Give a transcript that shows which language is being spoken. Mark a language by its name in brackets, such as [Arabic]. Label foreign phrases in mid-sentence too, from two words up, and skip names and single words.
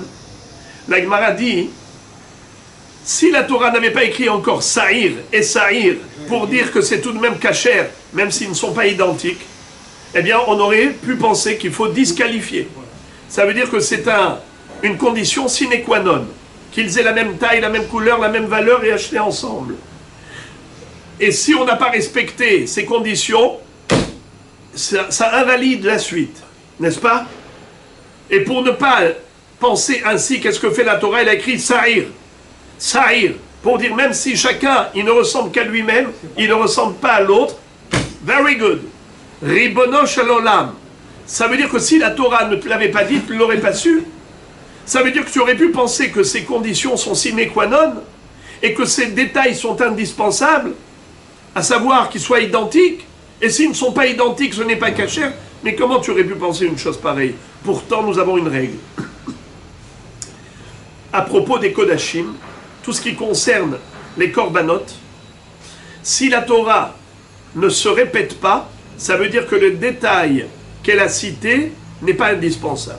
[French] La Gemara dit, si la Torah n'avait pas écrit encore Sa'ir et Sa'ir pour dire que c'est tout de même kasher, même s'ils ne sont pas identiques, eh bien on aurait pu penser qu'il faut disqualifier. Ça veut dire que c'est une condition [Latin] sine qua non, [French] qu'ils aient la même taille, la même couleur, la même valeur et achetés ensemble. Et si on n'a pas respecté ces conditions, ça invalide la suite, n'est-ce pas? Et pour ne pas penser ainsi, qu'est-ce que fait la Torah? Elle a écrit Sa'ir. Sa'ir, pour dire même si chacun, il ne ressemble qu'à lui-même, il ne ressemble pas à l'autre. [English] Very good. [Hebrew] רבונו של עולם. [French] Ça veut dire que si la Torah ne te l'avait pas dit, tu ne l'aurais pas su. Ça veut dire que tu aurais pu penser que ces conditions sont [Latin] sine qua non [French] et que ces détails sont indispensables, à savoir qu'ils soient identiques. Et s'ils ne sont pas identiques, ce n'est pas kasher. Mais comment tu aurais pu penser une chose pareille? Pourtant, nous avons une règle. À propos des Kodashim, tout ce qui concerne les Korbanot, si la Torah ne se répète pas, ça veut dire que le détail qu'elle a cité n'est pas indispensable.